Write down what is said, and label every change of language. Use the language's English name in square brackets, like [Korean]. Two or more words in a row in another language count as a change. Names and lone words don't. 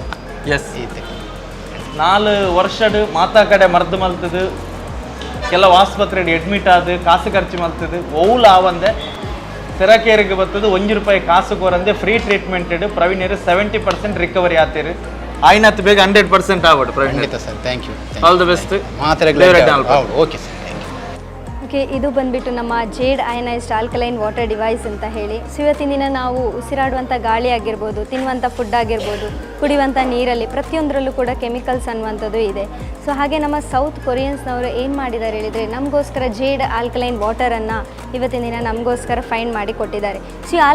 [Tulu] ಎಸ್ ಈತೆ 4 ವರ್ಷದ ಮಾತಾ ಕಡೆ ಮರ್ದು ಮಲ್ತದು ಕೆಲವು ಆಸ್ಪತ್ರೆಗೆ ಅಡ್ಮಿಟ್ ಆದ ಕಾಸು ಖರ್ಚು ಮಲ್ತದು ಓಲ್ ಆವಂದೆ ಸೆರಾಕೇರಿಗೆ ಬರ್ತದೆ 1 ರೂಪಾಯಿ ಕಾಸು ಕೋರಂದೆ [English] free treatment [Tulu] ಪ್ರವೀಣರು 70% ರಿಕವರಿ ಆತೀರಿ ಆಯ್ನತ್ತು ಬೇಗ 100% ಆಗ್ಬಿಡು ಪ್ರವೀಣ್ [English] Sir thank you All the best [Kannada] ಮಾತ್ರೆ [English] OK sir [Kannada] ಓಕೆ ಇದು ಬಂದುಬಿಟ್ಟು ನಮ್ಮ ಜೇಡ್ [English] ionized alkaline water device [Kannada] ಅಂತ ಹೇಳಿ ಸೊ ಇವತ್ತಿನ ದಿನ ನಾವು ಉಸಿರಾಡುವಂಥ ಗಾಳಿ ಆಗಿರ್ಬೋದು ತಿನ್ನುವಂಥ ಫುಡ್ ಆಗಿರ್ಬೋದು ಕುಡಿಯುವಂಥ ನೀರಲ್ಲಿ ಪ್ರತಿಯೊಂದರಲ್ಲೂ ಕೂಡ ಕೆಮಿಕಲ್ಸ್ ಅನ್ನುವಂಥದ್ದು ಇದೆ ಸೊ ಹಾಗೆ ನಮ್ಮ ಸೌತ್ ಕೊರಿಯನ್ಸ್ನವರು ಏನು ಮಾಡಿದ್ದಾರೆ ಹೇಳಿದರೆ ನಮಗೋಸ್ಕರ ಜೇಡ್ ಆಲ್ಕಲೈನ್ ವಾಟರನ್ನು ಇವತ್ತಿನ ದಿನ ನಮಗೋಸ್ಕರ ಫೈಂಡ್ ಮಾಡಿ ಕೊಟ್ಟಿದ್ದಾರೆ ಸೊ ಈ